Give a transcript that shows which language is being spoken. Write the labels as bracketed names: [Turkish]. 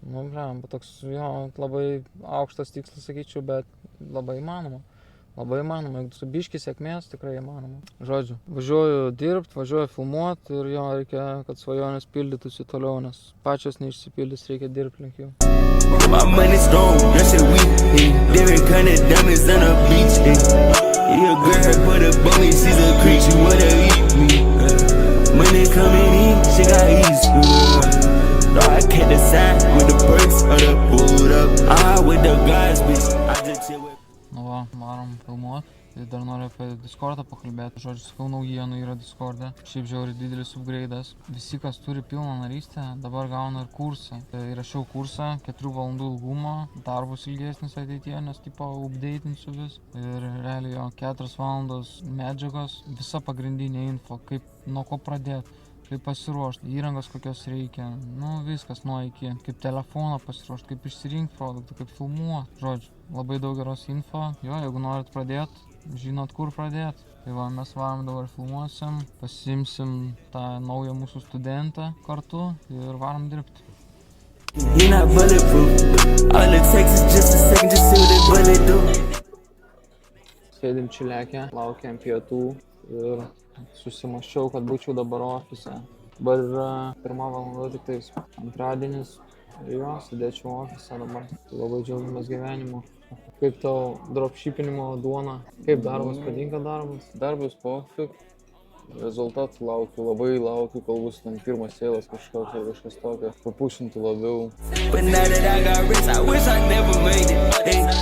[Lithuanian] Nu, bram, toks, jo, labai aukštas tikslas, sakyčiau, bet labai įmanoma. Labai įmanoma, jeigu su biški sėkmės, tikrai įmanoma. Žodžiu, važiuoju dirbt, važiuoju filmuot ir jo reikia, kad svajonės pildytųsi toliau, nes pačios neišsipildys, reikia dirbti link jų. [English] My money strong, that shit weak, different kind of diamonds on the beach, yeah, girl, put a bummy, she's a creep, she wanna eat me, money coming in, she got easy, no, I can't decide with the perks or the boot up, I with the guys, bitch, I just chill with. [Lithuanian] Nu va, varom filmuot. Tai dar noriu apie Discordą pakalbėti. Žodžiu, sakau, naujienų yra Discord'e. Šiaip žiauriai didelis upgrade'as. Visi, kas turi pilną narystę, dabar gauna ir kursą. Tai įrašiau kursą, 4 valandų ilgumo, darbus ilgesnis ateityje, nes tipo updatinsiu vis. Ir realiai jo 4 valandos medžiagos, visa pagrindinė info, kaip nuo ko pradėti. Kaip pasiruošti, įrangos kokios reikia, nu viskas nuo iki, kaip telefoną pasiruošti, kaip išsirinkti produktą, kaip filmuoti, žodžiu, labai daug geros info, jo, jeigu norit pradėti, žinot kur pradėti. Tai va, mes varom dabar filmuosim, pasiimsim tą naują mūsų studentą kartu ir varom dirbti. [English] You're not bulletproof, all it takes is just a second, just see what the bullet do. [Lithuanian] Sėdim čilekė, laukiam pietų ir susimaščiau, kad būčiau dabar ofise. Dabar yra 1 valanda, tik tais antradienis ir jo, sėdėčiau ofise dabar. Tai labai džiaugiamės gyvenimu. Kaip tau dropshippinimo duona? Kaip darbas, patinka darbas? Darbas pofik, rezultatų laukiu, labai laukiu, kol bus ten pirmas sėlas kažkas tokio, papušintų labiau. [English] But now that I got rich, I wish I never made it, hey.